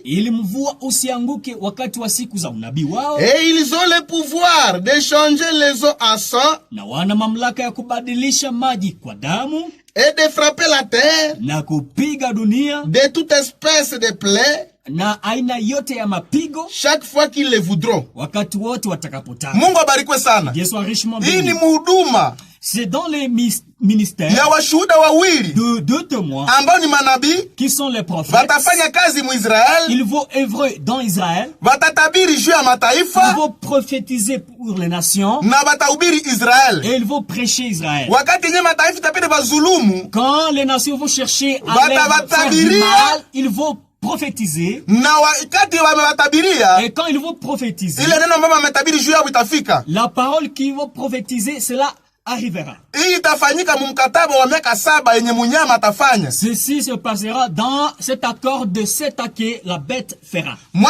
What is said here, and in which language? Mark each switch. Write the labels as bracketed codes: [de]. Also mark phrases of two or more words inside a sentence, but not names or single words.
[fr] Et ils ont le pouvoir de changer les eaux en sang et de frapper la terre de toute espèce de plaies chaque fois qu'ils le voudront. [sw] Mungu abarikwe sana. Hii ni mhuduma. [fr] C'est dans les ministères [sw] ya washuhuda wawili [fr] de deux témoins [sw] ambao ni manabii [fr] qui sont les prophètes. [sw] Watafanya kazi mu Israel. [fr] Ils vont œuvrer dans Israël. [sw] Watatabiri juu ya mataifa. [fr] Ils vont prophétiser pour les nations. [sw] Na watahubiri Israel. [fr] Et ils vont prêcher Israël. [sw] Wakati nye mataifa tapende bazulumu. [fr] Quand les nations vont chercher à faire du mal, ils vont prophétiser. Et quand ils vont prophétiser, la parole qu'ils vont prophétiser, cela arrivera. Ceci se passera dans cet accord de 7 ans que la bête fera.